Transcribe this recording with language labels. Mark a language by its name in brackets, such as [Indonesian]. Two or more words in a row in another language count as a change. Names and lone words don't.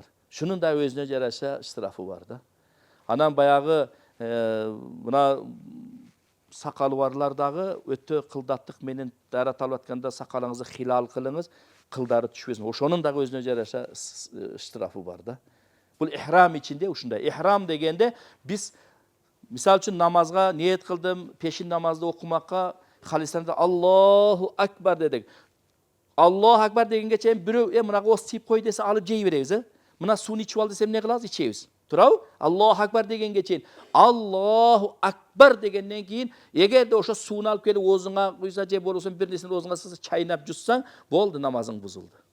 [Kyrgyz] Шунун да өзүнө жараша штрафы бар да. Анан баягы мына сакалы барлар дагы өтө кылдаттык менен дарат алып атканда сакалыңызды хилал кылыңыз, кылдары түшпөсүн. Ошонун дагы өзүнө жараша штрафы бар да. Бул ихрам ичинде ушундай. Ихрам дегенде биз мисал үчүн намазга ниет кылдым, пешин намазды окумакка халистанда [Arabic] الله أكبر [Kyrgyz] дедик. [Arabic] الله أكبر [Kyrgyz] дегенге чейин бирөө мынага ос тийип кой десе алып жей беребиз, Мына сууну ичип ал десем эмне кылабыз? Ичебиз. Туурабы? [Arabic] الله أكبر [Kyrgyz] дегенге чейин. [Arabic] الله أكبر [Kyrgyz] дегенден кийин эгерде ошо сууну алып келип оозуңа куйса же болбосо бир нерсени оозуңа салса чайнап жутсаң, болду, намазың бузулду.